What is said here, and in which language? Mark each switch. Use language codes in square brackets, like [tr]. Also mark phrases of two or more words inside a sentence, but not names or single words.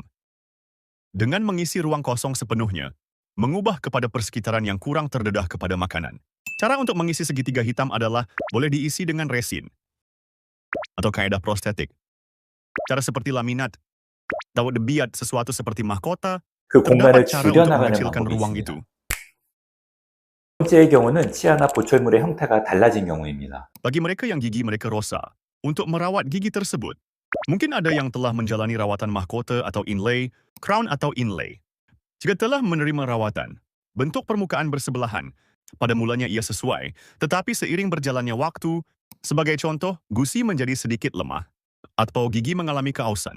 [ms] Dengan mengisi ruang kosong sepenuhnya, mengubah kepada persekitaran yang kurang terdedah kepada makanan. Cara untuk mengisi segitiga hitam adalah boleh diisi dengan resin atau kaedah prostetik. Cara seperti laminat, Atau dibuat sesuatu seperti mahkota, 그 terdapat [ko] 공간을 [ms] cara untuk [ko] 줄여나가는 [ms] mengecilkan [ko] 방법이 [ms] ruang [ko] 있습니다. [ms] itu. [ko] 두 번째의 경우는 치아나 보철물의 형태가 달라진 경우입니다. [ms] Bagi mereka yang gigi mereka rosak, untuk merawat gigi tersebut, mungkin ada yang telah menjalani rawatan mahkota atau inlay, crown atau inlay. Jika telah menerima rawatan, bentuk permukaan bersebelahan, pada mulanya ia sesuai, tetapi seiring berjalannya waktu, sebagai contoh, gusi menjadi sedikit lemah, atau gigi mengalami keausan.